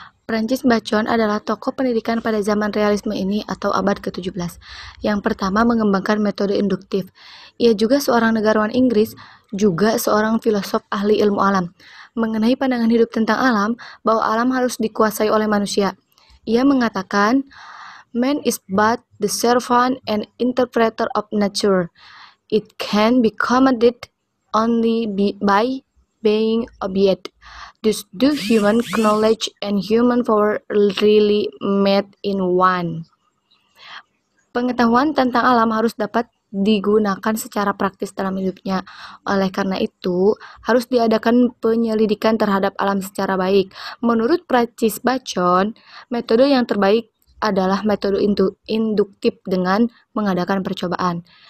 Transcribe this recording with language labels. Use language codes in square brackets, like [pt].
[id] Francis Bacon adalah tokoh pendidikan pada zaman realisme ini atau abad ke-17. Yang pertama mengembangkan metode induktif. Ia juga seorang negarawan Inggris, juga seorang filosof ahli ilmu alam. Mengenai pandangan hidup tentang alam, bahwa alam harus dikuasai oleh manusia. Ia mengatakan, [en] man is but the servant and interpreter of nature. It can be commanded only by being obeyed. Thus do human knowledge and human power really met in one. [id] Pengetahuan tentang alam harus dapat digunakan secara praktis dalam hidupnya. Oleh karena itu, harus diadakan penyelidikan terhadap alam secara baik. Menurut Francis Bacon, metode yang terbaik adalah metode induktif dengan mengadakan percobaan.